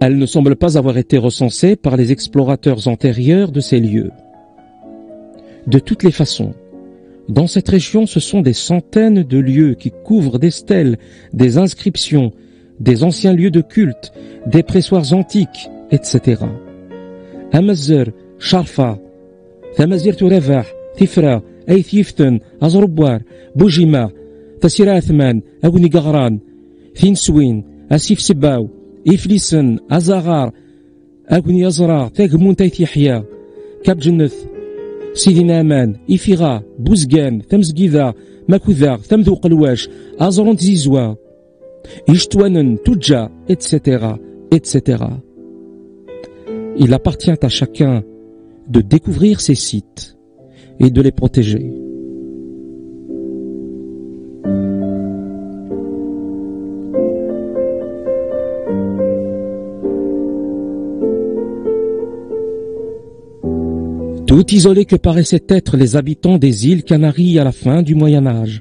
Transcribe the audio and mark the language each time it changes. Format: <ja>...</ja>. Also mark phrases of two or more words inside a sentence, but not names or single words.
<fr>Elles ne semblent pas avoir été recensées par les explorateurs antérieurs de ces lieux. De toutes les façons, dans cette région, ce sont des centaines de lieux qui couvrent des stèles, des inscriptions, des anciens lieux de culte, des pressoirs antiques, etc. Amazir, Sharfa, Thamazir Tourevah, Tifra, Aithiften, Azrubwar, Boujima, Tassira Athman, Agouni Gahran, Thinswin, Asif Sibaou, Iflisen, Azarar, Agouni Azrar, Tegmoun Taithihya, Kabjenneth, Sidi Naaman, Ifira, Bouzgan, Thamzgida, Makoudar, Thamdou Qalwash, Azrant Zizwa, Ishtwanen, Tudja, etc., etc. Il appartient à chacun de découvrir ces sites et de les protéger. Tout isolés que paraissaient être les habitants des îles Canaries à la fin du Moyen-Âge.</fr>